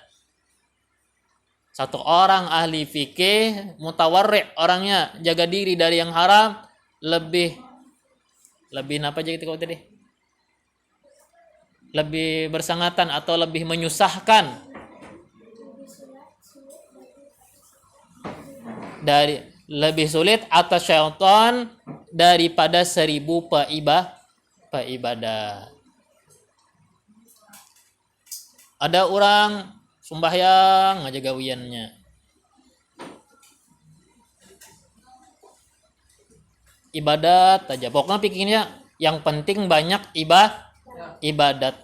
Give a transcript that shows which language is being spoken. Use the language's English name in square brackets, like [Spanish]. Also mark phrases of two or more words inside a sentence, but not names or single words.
[Indonesian] Satu orang ahli fikih mutawarri', orangnya jaga diri dari yang haram, lebih apa aja gitu tadi? Lebih bersangatan atau lebih menyusahkan lebih sulit atas syaitan daripada 1000 peibadat. Ada orang sembahyang aja gawiannya, ibadat aja. Pokoknya pikirnya yang penting banyak ibadat.